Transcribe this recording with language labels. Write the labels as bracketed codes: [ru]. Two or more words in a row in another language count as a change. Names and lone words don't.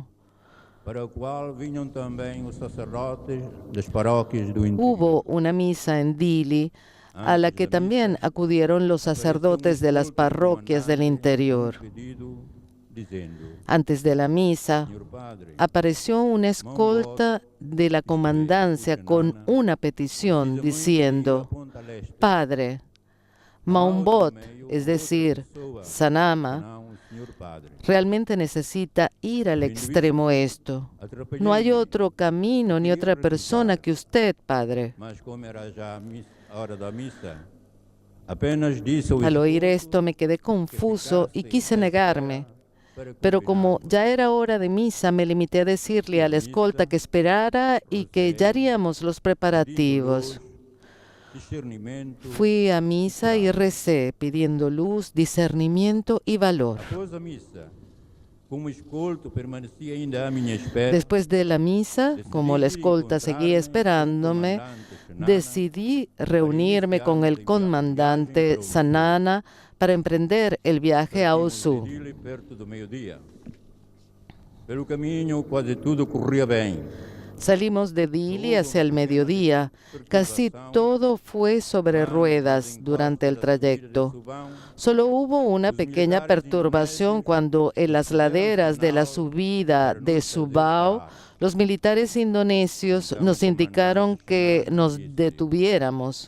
[pt] para o qual vinham também os sacerdotes das paróquias do interior. [es] Hubo una misa en Dili a la que también acudieron los sacerdotes de las parroquias del interior. [pt] Pedido, dizendo: [es] Antes de la misa, [pt] Senhor Padre, [es] apareció una escolta de la comandancia con una petición diciendo: Ponta Leste, Padre, Maumbot, es decir, Sanama, [pt] não, Senhor Padre, [es] realmente necesita ir al extremo esto. No hay otro camino ni otra persona que usted, Padre. [pt] mas como era já a hora da missa, apenas disse ao [es] Al oír esto me quedé confuso y quise negarme, Pero como ya era hora de misa, me limité a decirle a la escolta que esperara y que ya haríamos los preparativos. Fui a misa y recé pidiendo luz, discernimiento y valor. Después de la misa, como la escolta seguía esperándome, decidí reunirme con el comandante Sanana para emprender el viaje a Osu. [pt] Pelo caminho, quase tudo corria bem. [es] Salimos de Dili hacia el mediodía. Casi todo fue sobre ruedas durante el trayecto. Solo hubo una pequeña perturbación cuando en las laderas de la subida de Subao, los militares indonesios nos indicaron que nos detuviéramos.